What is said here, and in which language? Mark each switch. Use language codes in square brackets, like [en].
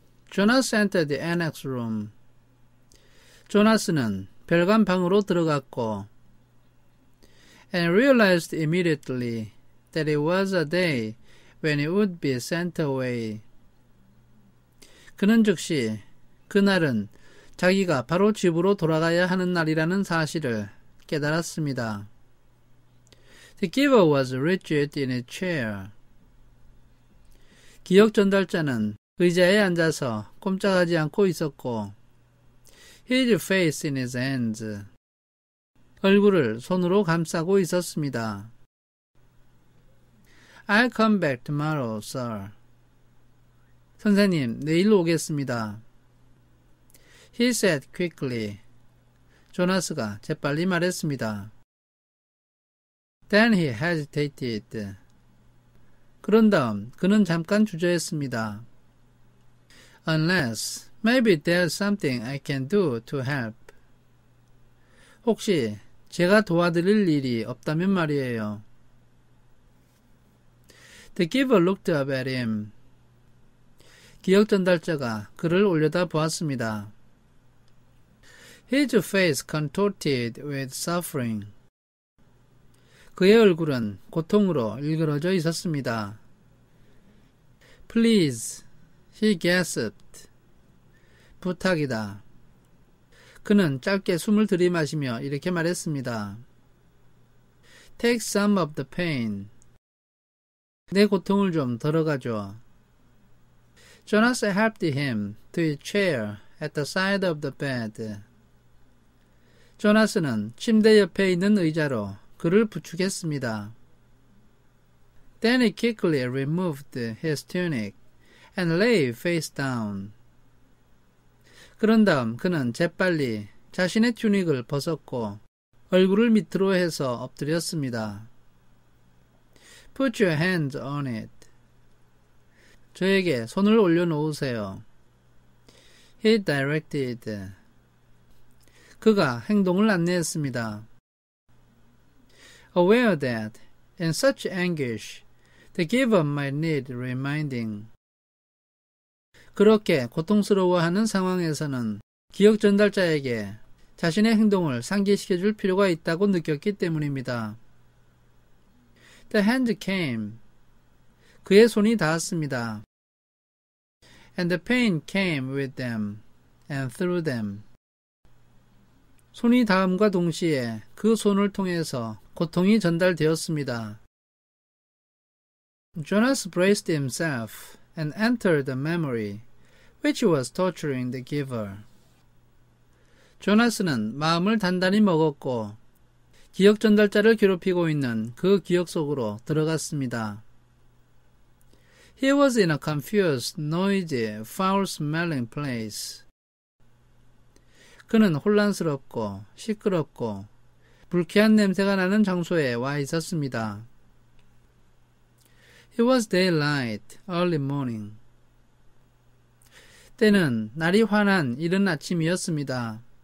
[en] Jonas entered the annex room. [ko] 조나스는 별관 방으로 들어갔고 [en] and realized immediately that it was a day when he would be sent away. [ko] 그는 즉시 그날은 자기가 바로 집으로 돌아가야 하는 날이라는 사실을 깨달았습니다. [en] The giver was rigid in his chair. [ko] 기억 전달자는 의자에 앉아서 꼼짝하지 않고 있었고 [en] his face in his hands. [ko] 얼굴을 손으로 감싸고 있었습니다. [en] I'll come back tomorrow, sir. [ko] 선생님, 내일 오겠습니다. [en] He said quickly. [ko] 조나스가 재빨리 말했습니다. [en] Then he hesitated. [ko] 그런 다음 그는 잠깐 주저했습니다. [en] Unless, maybe there's something I can do to help. [ko] 혹시 제가 도와드릴 일이 없다면 말이에요. [en] The giver looked up at him. [ko] 기억 전달자가 그를 올려다 보았습니다. [en] His face contorted with suffering. [ko] 그의 얼굴은 고통으로 일그러져 있었습니다. [en] Please, he gasped. [ko] 부탁이다. 그는 짧게 숨을 들이마시며 이렇게 말했습니다. [en] Take some of the pain. [ko] 내 고통을 좀 덜어가줘. [en] Jonas helped him to his chair at the side of the bed. [ko] 조나스는 침대 옆에 있는 의자로 그를 부축했습니다. [en] Then he quickly removed his tunic and lay face down. [ko] 그런 다음 그는 재빨리 자신의 튜닉을 벗었고 얼굴을 밑으로 해서 엎드렸습니다. [en] Put your hands on it. [ko] 저에게 손을 올려놓으세요. [en] He directed. [ko] 그가 행동을 안내했습니다. [en] Aware that, in such anguish, the giver might need reminding. [ko] 그렇게 고통스러워하는 상황에서는 기억 전달자에게 자신의 행동을 상기시켜줄 필요가 있다고 느꼈기 때문입니다. [en] The hand came. [ko] 그의 손이 닿았습니다. [en] And the pain came with them and through them. [ko] 손이 닿음과 동시에 그 손을 통해서 고통이 전달되었습니다. [en] Jonas braced himself and entered the memory which was torturing the giver. [ko] 조나스는 마음을 단단히 먹었고 기억 전달자를 괴롭히고 있는 그 기억 속으로 들어갔습니다. [en] He was in a confused, noisy, foul-smelling place. [ko] 그는 혼란스럽고 시끄럽고 불쾌한 냄새가 나는 장소에 와 있었습니다. [en] It was daylight, early morning. [ko] 때는 날이 환한 이른 아침이었습니다.